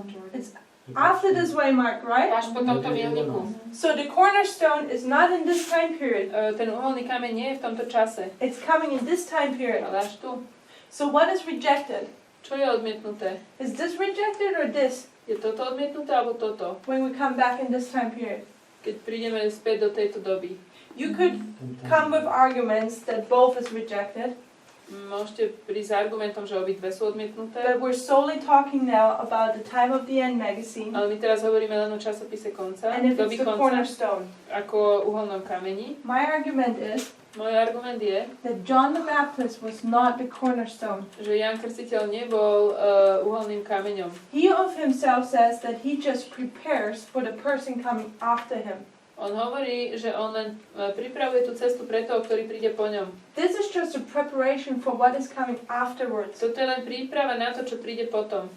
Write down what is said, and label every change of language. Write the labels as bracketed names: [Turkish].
[English] It's after this waymark, right? [Slovak] Až po tomto milníku. [English] So the cornerstone is not in this time period. [Slovak] Ten uholný kameň nie je v tomto čase, [English] It's coming in this time period. [Slovak] ale až tu. [English] So what is rejected? [Slovak] Čo je odmietnuté? [English] Is this rejected or this? [Slovak] Je toto odmietnuté alebo toto? [English] When we come back in this time period. [Slovak] Keď prídeme späť do tejto doby. [English] You could come with arguments that both is rejected. [Slovak] Môžete prísť s argumentom, že obidve sú odmietnuté. [English] But we're solely talking now about the Time of the End magazine. [Slovak] Ale my teraz hovoríme len o časopise konca, [English] And if [Slovak] doby [English] it's the [Slovak] konca, [English] cornerstone. [Slovak] ako uholnom kameni. [English] My argument is [Slovak] Môj argument je, [English] that John the Baptist was not the cornerstone. [Slovak] že Ján Krstiteľ nebol uholným kameňom. [English] He of himself says that he just prepares for the person coming after him. [Slovak] On hovorí, že on len pripravuje tú cestu pre toho, ktorý príde po ňom. [English] This is just a preparation for what is coming afterwards. [Slovak] Toto je len príprava na to, čo príde potom.